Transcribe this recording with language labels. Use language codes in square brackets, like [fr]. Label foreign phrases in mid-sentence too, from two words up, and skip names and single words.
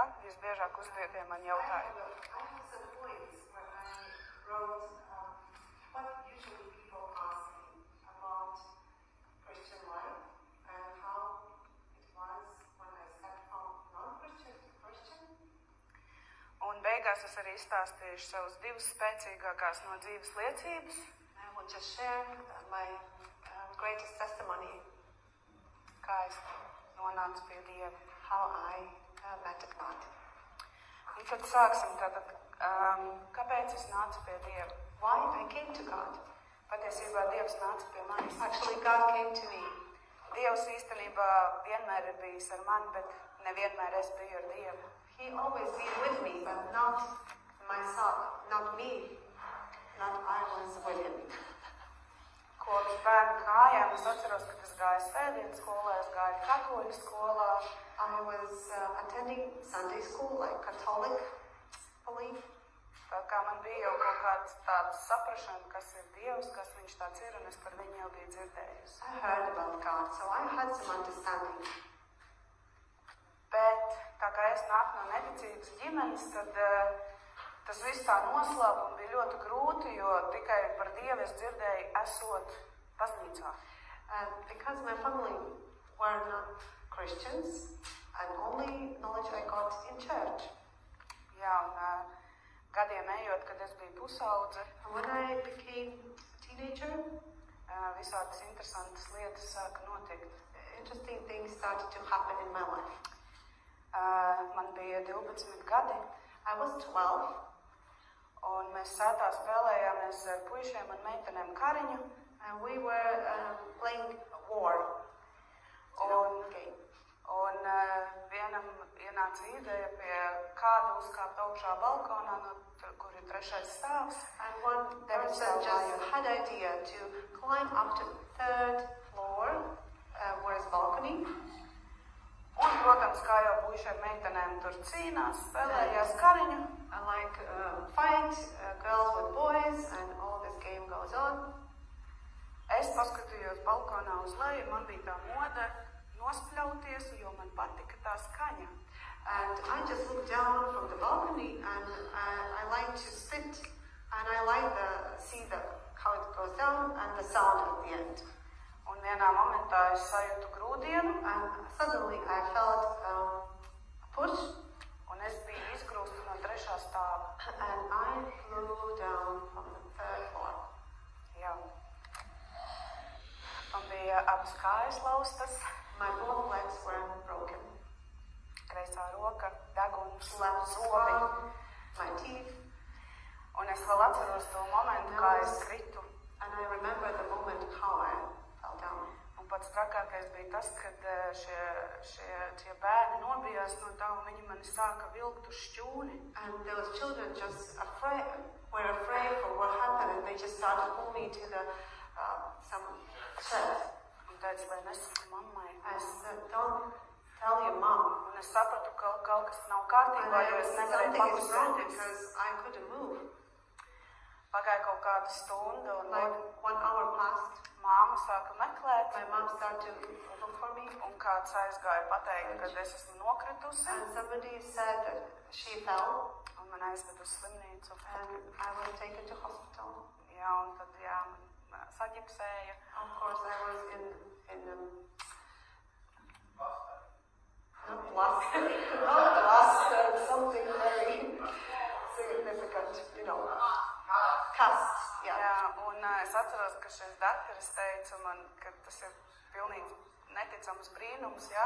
[lv] Visbiežāk uzdotie man jautājumi. Un beigās es arī izstāstīšu savas divas spēcīgākās no dzīves liecības. [en] I want to share my greatest testimony. [lv] Kā es nonācu pie Dieva. [en] How I met God. [lv] Un tad sāksim tātad, kāpēc es nācu pie Dieva? [en] Why I came to God. [lv] Patiesībā Dievs nāca pie manis. [en] Actually, God came to me. [lv] Dievs īstenībā vienmēr ir bijis ar mani, bet nevienmēr es biju ar Dievu. [en] He always been with me, but not myself, not me. Not I was with him. [lv] Kopš bērnu kājām es atceros, kad es gāju svētdienas skolā, es gāju katoļu skolā. [en] I was attending Sunday school, like Catholic belief. [lv] Tā kā man bija jau kaut kāds tāds saprašana, kas ir Dievs, kas viņš tāds ir, un es par viņu jau biju dzirdējusi. [en] I heard about God, so I had some understanding. [lv] Bet tā kā es nāku no neticīgas ģimenes, tad tas viss tā noslēpa un bija ļoti grūti, jo tikai par Dievu es dzirdēju esot baznīcā. [en] Because my family were not Christians, and only knowledge I got in church. [lv] Jā, un gadiem ejot, kad es biju pusaudze, [en] And when I became a teenager, [lv] visādas interesantas lietas sāka notikt. [en] interesting things started to happen in my life. [lv] Man bija 12 gadi, [en] I was 12, [lv] un mēs sētā spēlējāmies ar puišiem un meitenēm kariņu. [en] and we were playing war. [lv] Un vienam ienāca ideja pie kāda uzkāpt augšā balkonā, kur ir 3. stāvs. [en] And one person just had idea to climb up to the 3rd floor, where is balcony. [lv] Un, protams, kā jau puišiem meitenēm tur cīnās, spēlējās kariņu. [en] And like fight, girls with boys, and all this game goes on. [lv] Es paskatījos balkonā uz leju, man bija tā mode nospļauties, jo man patika tā skaņa. [en] And I just looked down from the balcony, and I like to sit, and I like see how it goes down, and the sound at the end. [lv] Un vienā momentā es sajūtu grūdienu, [en] And suddenly I felt a push, [lv] un es biju izgrūsta no 3. stāva. [en] and I flew down from the 3rd floor. [lv] Jā. Man bija abas kājas laustas, [en] My both legs were broken. [lv] kreisā roka, deguns, [en] Left [lv] zobi. [en] arm, my teeth, [lv] Un es vēl atceros to momentu, kā es kritu. [en] and I remember the moment how I fell down. [lv] Un pats trakākais bija tas, kad šie bērni nobijās no tā, un viņi mani sāka vilkt uz šķūni. [en] And those children just were afraid for what happened, and they just started pulling me to some shed. [lv] Un teica, lai nesaku mammai. [en] I said, don't tell your mom. [lv] Un es sapratu, ka kaut kas nav [en] And [lv] kārtībā, jo es nevarēju [en] something is wrong [lv] pakustēties. [en] because I couldn't move. [lv] Pagāja kaut kāda stunda, un [en] Like 1 hour passed. [lv] māma sāka meklēt, [en] My mom started to look for me, [lv] un kāds aizgāja pateikt, ka es esmu nokritusi, [en] and somebody said that she fell, [lv] un man aizved uz slimnīcu. [en] and I was taken to hospital. [lv] Jā, un tad, jā, man saģipsēja. [en] Of course, I was in not plaster, something very significant, cast. [lv] Jā, [en] Yeah. [lv] un es atceros, ka šis dakteris teica man, ka tas ir pilnīgi neticams brīnums, jā.